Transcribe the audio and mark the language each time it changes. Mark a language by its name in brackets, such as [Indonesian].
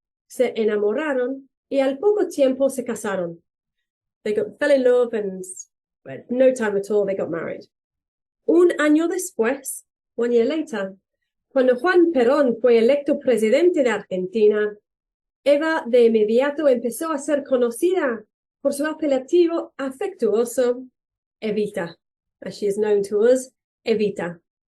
[Spanish] Se enamoraron y al poco tiempo se casaron. [English] They fell in love and no time at all they got married. [Spanish] Un año después, [English] 1 year later, [Spanish] cuando Juan Perón fue electo presidente de Argentina, Eva de inmediato empezó a ser conocida por su apelativo afectuoso, Evita, [English] as she is known to us, [Spanish] Evita.